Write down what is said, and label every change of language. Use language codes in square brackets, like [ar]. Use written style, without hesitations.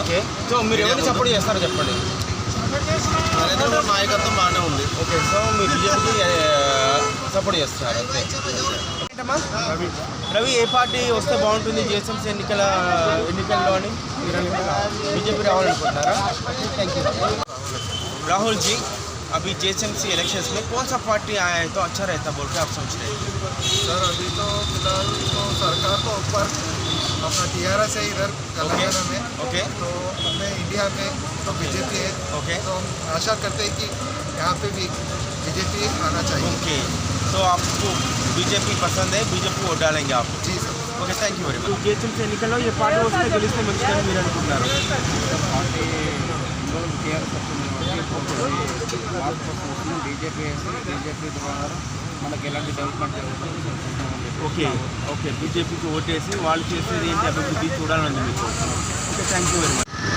[te] Okay, so మీరు ఎవరికి support చేస్తారో చెప్పండి. నరేంద్ర మోడీ నాయకత్వం బాగానే ఉంది. ఓకే, సో మీరు బీజేపీకి సపోర్ట్ చేస్తున్నారు అంతే. ఏంటమ్మా రవి, ఏ పార్టీ వస్తే బాగుంటుంది జిహెచ్ఎంసీ ఎన్నికల్లో అని మీరు అనుకుంటున్నారు? BJP రావాలనుకుంటున్నారా? [hi] Thank you Rahul ji. अभी जेएचएमसी इलेक्शंस में कौन सा पार्टी आया है तो अच्छा रहता बोल के आप सोच रहे हैं? सर अभी तो फिलहाल तो सरकार तो ऊपर अपना टीआरएस है इधर तेलंगाना में। [en] okay, [hi] तो अपने इंडिया में तो बीजेपी है। [en] okay, [hi] तो हम आशा करते हैं कि यहाँ पे भी बीजेपी आना चाहिए। ओके, तो आपको बीजेपी पसंद है, बीजेपी वोट डालेंगे आप? जी sir. [en] Okay, thank you very much. [te] GHMC ఎన్నికల్లో ఏ పార్టీ వస్తే గెలిస్తే మంచిదని మీరు అనుకుంటున్నారు? పార్టీ టీఆర్ఎస్ మార్పు కోసం బీజేపీ ద్వారా మనకి ఎలాంటి డెవలప్మెంట్ జరుగుతుంది. ఓకే, ఓకే, బీజేపీకి ఓటేసి వాళ్ళు చేసేది ఏంటి అభివృద్ధి చూడాలని మీకు. [en] Okay, thank you very much.